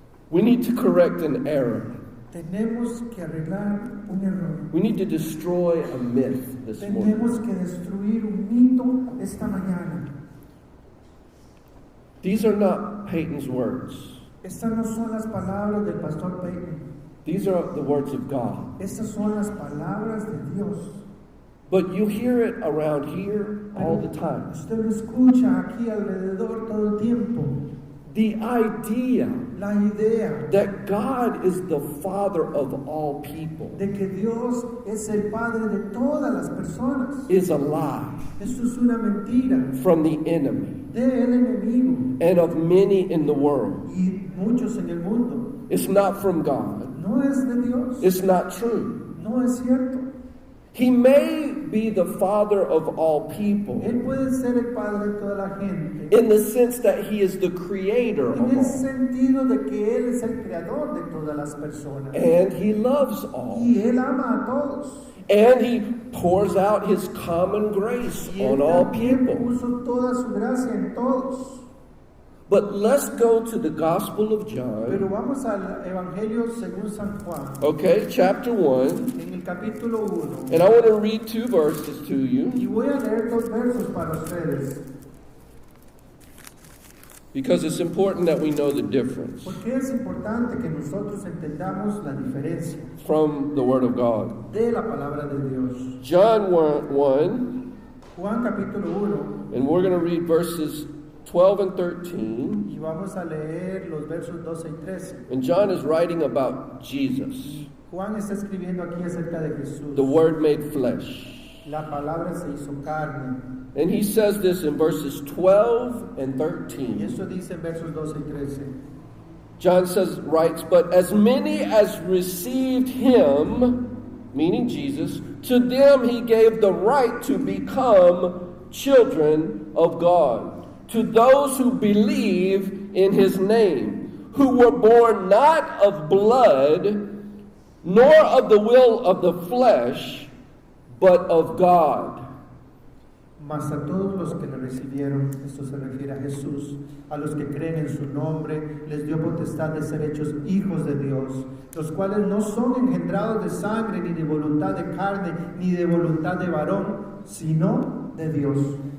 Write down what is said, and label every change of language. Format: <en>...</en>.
<en>We need to correct an error.</en> <es>Tenemos que arreglar un error.</es> <en>We need to destroy a myth this morning.</en> <es>Tenemos que destruir un mito esta mañana.</es> <en>These are not Peyton's words.</en> <es>Estas no son las palabras del pastor Peyton.</es> <en>These are the words of God.</en> <es>Estas son las palabras de Dios.</es> <en>But you hear it around here all the time.</en> <es>Usted lo escucha aquí alrededor todo el tiempo.</es> <en>The idea</en> <es>La idea</es> <en>that God is the Father of all people</en> <es>de que Dios es el Padre de todas las personas.</es> <en>is a lie</en> <es>Esto es una mentira</es> <en>from the enemy</en> <es>del enemigo</es> <en>and of many in the world.</en> <es>y muchos en el mundo.</es> <en>It's not from God.</en> <es>No es de Dios.</es> <en>It's not true.</en> <es>No es cierto.</es> <en>He may be the Father of all people</en> <es>Él puede ser el Padre de toda la gente.</es> <en>in the sense that He is the creator of</en> <es>En el</es> <en>all.</en> <es>sentido de que Él es el creador de todas las personas.</es> <en>And He loves all.</en> <es>Y Él ama a todos.</es> <en>And He pours out His common grace</en> <es>Y Él</es> <en>on all</en> <es>también</es> <en>people.</en> <es>puso toda su gracia en todos.</es> <en>But let's go to the Gospel of</en> <es>Pero</es> <en>John.</en> <es>vamos al Evangelio según San Juan.</es> <en>Okay, chapter 1.</en> <es>En el capítulo 1.</es> <en>And I want to read 2 verses to you</en> <es>Y voy a leer 2 versos para ustedes.</es> <en>because it's important that we know the difference</en> <es>Porque es importante que nosotros entendamos la diferencia</es> <en>from the Word of God.</en> <es>de la palabra de Dios.</es> <en>John 1,</en> <es>Juan capítulo 1.</es> <en>and we're going to read verses 12 and 13.</en> <es>Y vamos a leer los versos 12 y 13.</es> <en>And John is writing about Jesus,</en> <es>Juan está escribiendo aquí acerca de Jesús.</es> <en>the Word made flesh.</en> <es>La palabra se hizo carne.</es> <en>And he says this in verses 12 and</en> <es>Y</es> <en>13.</en> <es>eso dice en versos 12 y 13.</es> <en>John writes, but as many as received him, meaning Jesus, to them he gave the right to become children of God. To those who believe in his name, who were born not of blood, nor of the will of the flesh, but of God.</en> <es>Mas a todos los que le recibieron, esto se refiere a Jesús, a los que creen en su nombre, les dio potestad de ser hechos hijos de Dios, los cuales no son engendrados de sangre, ni de voluntad de carne, ni de voluntad de varón, sino de Dios.</es>